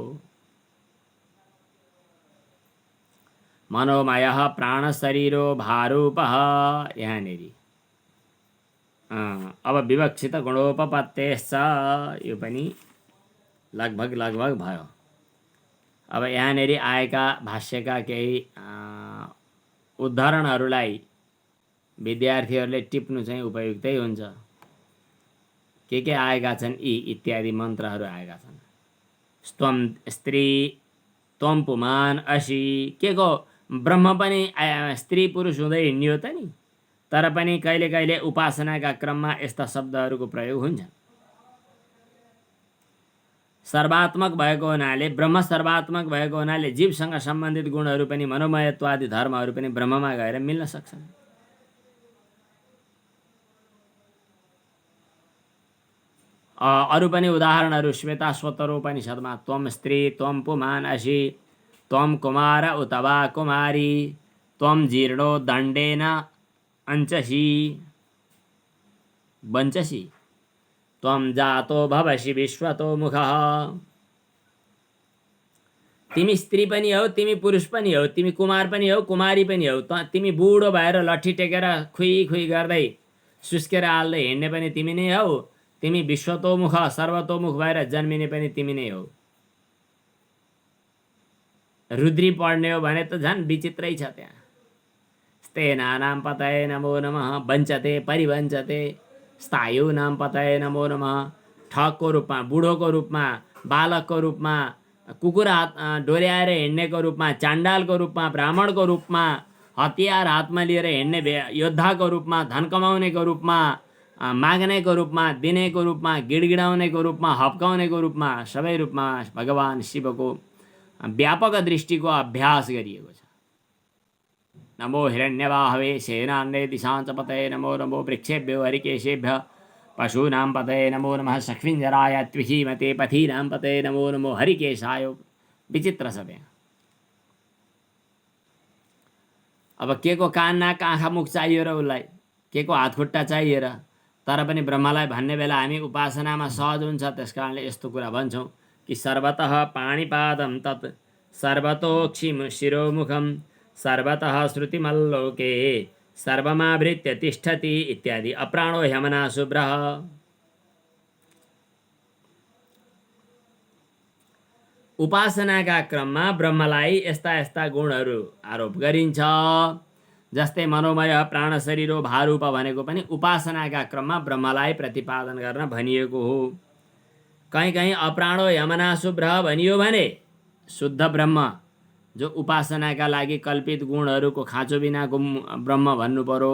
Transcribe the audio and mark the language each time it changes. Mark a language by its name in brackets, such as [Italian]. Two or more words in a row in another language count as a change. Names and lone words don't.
[Sanskrit] मनोमय प्राण शरीरो भारूपः, [Nepali] यहाँनिर अब [Sanskrit] विवक्षित गुणोपपत्तेश्च [Nepali] यो पनि लगभग भयो। अब यहाँनिर आएका भाष्यका केही उदाहरणहरूलाई विद्यार्थीहरूले टिप्नु चाहिँ उपयुक्तै हुन्छ। के आएका छन्, यी इत्यादि मन्त्रहरू आएका छन्। [Sanskrit] स्तम स्त्री, त्वम पुमान असी, [Nepali] के को ब्रह्म पनि स्त्री पुरुष हुँदै हिँड्यो त नि, तर पनि कहिले कहिले उपासनाका क्रममा यस्ता शब्दहरूको प्रयोग हुन्छ। सर्वात्मक भएको हुनाले, ब्रह्म सर्वात्मक भएको हुनाले जीवसँग सम्बन्धित गुणहरू पनि, मनोमयत्वादि धर्महरू पनि ब्रह्ममा गएर मिल्न सक्छन्। अरू पनि उदाहरणहरू श्वेताश्वतरोपनिषदमा [Sanskrit] त्वम स्त्री, त्वम पुमान असी, त्वम कुमार उतवा कुमारी, त्वम जीर्णो दण्डेन अंचसी वंचसी, त्वम जातो भवसि विश्वतो मुखः। [Nepali] तिमी स्त्री पनि हौ, तिमी पुरुष पनि हौ, तिमी कुमार पनि हौ, कुमारी पनि हौ, तिमी बुढो भएर लट्ठी टेकेर खुइ गर्दै सुस्केर हाल्दै हिँड्ने पनि तिमी नै हौ, तिमी विश्वतोमुख सर्वतोमुख भएर जन्मिने पनि तिमी नै हौ। रुद्री पढ्ने हो भने त झन् विचित्रै छ। [Sanskrit] त्यहाँ स्तेनानां पतये नमो नमः, वञ्चते परिवञ्चते, स्थायुनां पतये नमो नमः। [Nepali] ठगको रूपमा, बुढोको रूपमा, बालकको रूपमा, कुकुर डोर्याएर हिँड्नेको रूपमा, चाण्डालको रूपमा, ब्राह्मणको रूपमा, हतियार हातमा लिएर हिँड्ने योद्धाको रूपमा, धन कमाउनेको रूपमा, माग्नेको रूपमा, दिनेको रूपमा, गिडगिडाउनेको रूपमा, हप्काउनेको रूपमा, सबै रूपमा भगवान शिवको व्यापक दृष्टिको अभ्यास गरिएको छ। [Sanskrit] नमो हिरण्यवाहवे सेनान्ने दिशाञ्च पतये नमो नमो वृक्षेभ्यो हरिकेशेभ्यः पशूनां पतये नमो नमः सख्विञ्जराय त्विषीमते पथीनां पतये नमो नमो हरिकेशाय। [Nepali] विचित्र छ त्यहाँ। अब के को कान नाक आँखा मुख चाहियो र उसलाई, के को हातखुट्टा चाहियो र, तर पनि ब्रह्मलाई भन्ने बेला हामी उपासनामा सहज हुन्छ। त्यसकारणले यस्तो कुरा भन्छौँ कि [Sanskrit] सर्वतः पाणिपादं तत् सर्वतोक्षि शिरोमुखं सर्वतः श्रुतिमल्लोके सर्वमावृत्य तिष्ठति इत्यादि। अप्राणो ह्यमना शुभ्रः। [Nepali] उपासनाका क्रममा ब्रह्मलाई यस्ता यस्ता गुणहरू आरोप गरिन्छ। जस्तै मनोमय प्राण शरीर भारूप भनेको पनि उपासनाका क्रममा ब्रह्मलाई प्रतिपादन गर्न भनिएको हो। कहीँ कहीँ [Sanskrit] अप्राणो यमना शुभ्र [Nepali] भनियो भने शुद्ध ब्रह्म जो उपासनाका लागि कल्पित गुणहरूको खाँचो बिनाको ब्रह्म भन्नु पर्यो।